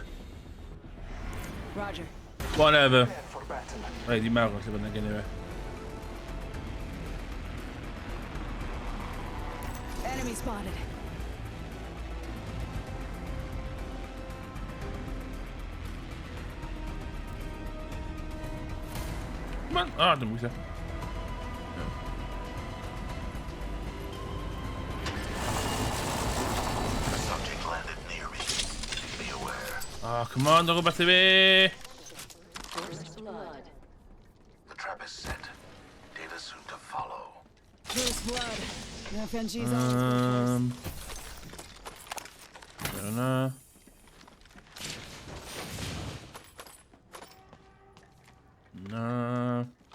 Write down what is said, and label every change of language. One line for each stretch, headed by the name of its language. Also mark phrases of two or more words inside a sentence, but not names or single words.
English: Roger. Whatever. Prepare for battle. Right,
Welsh: di marw lle bynnag anyway.
English: Enemy spotted. Come on.
Welsh: Ah, dim weithio.
English: Subject landed near me. Be aware. Ah, come on,
Welsh: do rhywbeth i fi.
English: First blood. The trap is set. Data soon to follow. First blood. No FNG's on.
Welsh: Yna. Na.